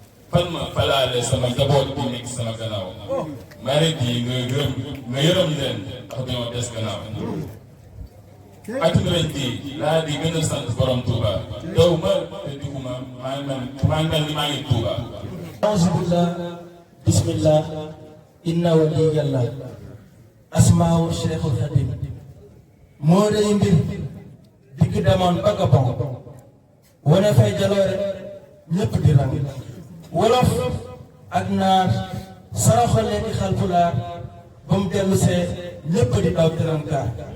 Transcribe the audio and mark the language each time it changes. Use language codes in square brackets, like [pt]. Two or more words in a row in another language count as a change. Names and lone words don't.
[wo] Fan ma falaale sama njaboot bi nekk sama gannaaw. Marit yi nga gërëm, nga yërëm leen ndax dañoo des gannaaw. Atum ren jii laa di gën a sant Borom Touba. Daw ma te diguma, maa ngi mel, maa ngi mel ni maa ngi Touba. [ar] أعوذ بالله. بسم الله. إن ولي الله. أسماء الشيخ الخديم. [wo] Moo rëy mbir. Dikk demoon ba Gabon. Wane fay jaloore. Ñépp di rang. Wolof ak naar. Saraxole di Xalpulaar. Ba mu dellu see, ñépp di daw di rankaar.